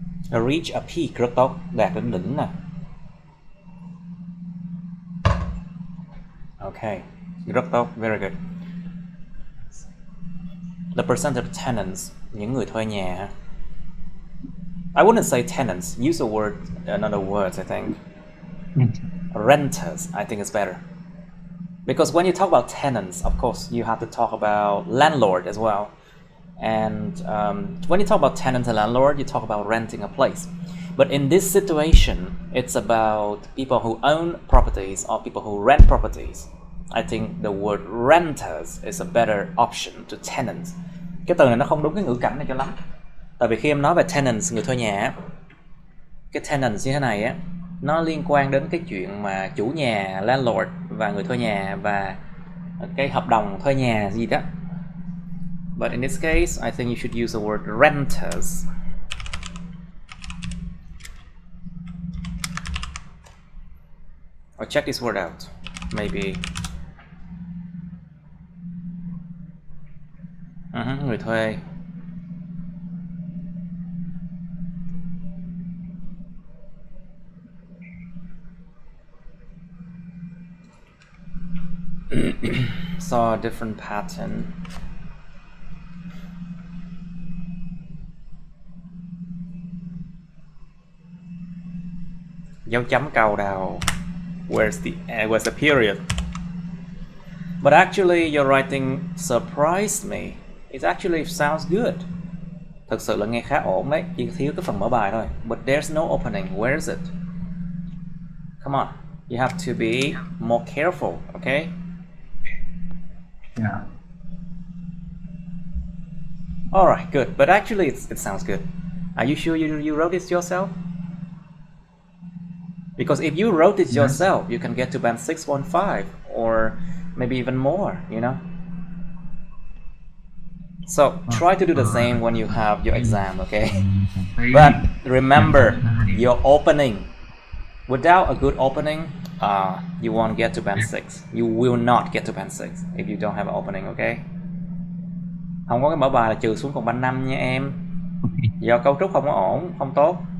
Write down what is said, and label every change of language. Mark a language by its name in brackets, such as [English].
[English] Reach a peak [Vietnamese] rất tốt, đạt đến đỉnh nè. [English] Okay, [Vietnamese] rất tốt, [English] very good. The percentage of tenants, [Vietnamese] những người thuê nhà. [English] I wouldn't say tenants, use a word, another word I think. Renters, I think is better. Because when you talk about tenants, of course, you have to talk about landlord as well. And when you talk about tenant and landlord, you talk about renting a place. But in this situation, it's about people who own properties or people who rent properties. I think the word renters is a better option to tenants. [Vietnamese] Cái từ này nó không đúng cái ngữ cảnh này cho lắm. Tại vì khi em nói về tenants, người thuê nhà, cái tenants như thế này á, nó liên quan đến cái chuyện mà chủ nhà, landlord và người thuê nhà và cái hợp đồng thuê nhà gì đó. [English] But in this case, I think you should use the word renters. Or check this word out. Maybe. [Vietnamese] Người thuê. [English] Saw a different pattern. [Vietnamese] Dấu chấm câu đầu. [English] Where's the period? But actually, your writing surprised me. It actually sounds good. [Vietnamese] Thực sự là nghe khá ổn đấy, chỉ thiếu cái phần mở bài thôi. [English] But there's no opening. Where is it? Come on, you have to be more careful, okay? Yeah. All right, good. But actually, it sounds good. Are you sure you wrote this yourself? Because if you wrote it yourself, you can get to band 615 or maybe even more, you know? So try to do the same when you have your exam, okay? But remember, your opening. Without a good opening, you won't get to band 6. You will not get to band 6 if you don't have an opening, okay? [Vietnamese] Không có cái mở bài là trừ xuống còn band 5 nha em. Do cấu trúc không có ổn, không tốt.